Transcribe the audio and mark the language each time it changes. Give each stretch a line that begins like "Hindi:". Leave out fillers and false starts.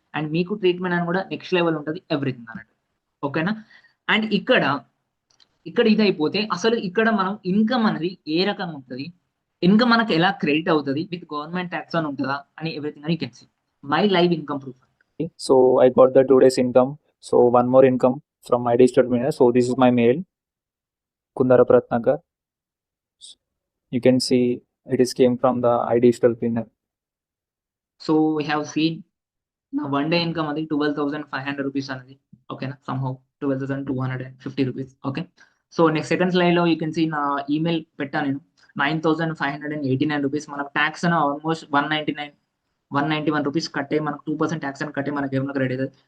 Telugu: And మీకు treatment అని కూడా నెక్స్ట్ లెవెల్ ఉంటుంది, ఎవ్రీథింగ్ అన్నట్టు, ఓకేనా? అండ్ ఇక్కడ ఇది అయిపోతే అసలు ఇక్కడ మనం ఇన్కమ్ అనేది ఏ రకంగా ఉంటుంది, ఇన్కమ్ మనకు ఎలా క్రెడిట్ అవుతుంది, విత్ గవర్నమెంట్ ట్యాక్స్ అని ఉంటుందా అని ఎవ్రీథింగ్ అని can see my live income proof.
English: So I got the 2 days income. So one more income from my digital trainer. So this is my mail, Kundara Pratnagar. You can see it is came from the iDigital Trainer.
Telugu: So we have seen నా 1 day income అది 12,500 rupees అనేది, ఓకేనా? Somehow 12,250 rupees, okay? So next second slide లో you can see నా email పెట్టాను నేను, 9,589 rupees. మనకు tax అని ఆల్మోస్ట్ 191 రూపీస్ కట్టే, మనకు 2% ట్యాక్స్ అని కట్టే మనకి ఏమైనా క్రెడిట్ అవుతుంది.